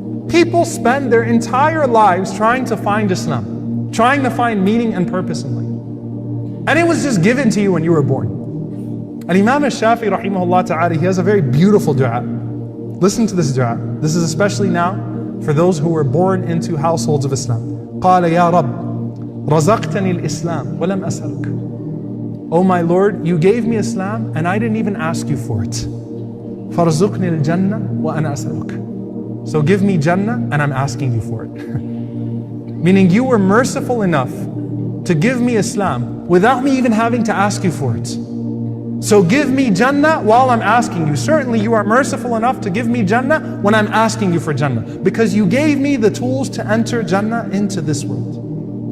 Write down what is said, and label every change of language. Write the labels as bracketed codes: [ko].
[en] People spend their entire lives trying to find Islam, trying to find meaning and purpose in life. And it was just given to you when you were born. And Imam al-Shafi'i rahimahullah ta'ala, he has a very beautiful dua. Listen to this dua. This is especially now for those who were born into households of Islam. [ar] قال يا رب رزقتني الإسلام ولم أسألك. [en] Oh my Lord, you gave me Islam and I didn't even ask you for it. [ar] فارزقني الجنة وأنا أسألك. [en] So give me Jannah and I'm asking you for it. Meaning you were merciful enough to give me Islam without me even having to ask you for it. So give me Jannah while I'm asking you. Certainly you are merciful enough to give me Jannah when I'm asking you for Jannah, because you gave me the tools to enter Jannah into this world.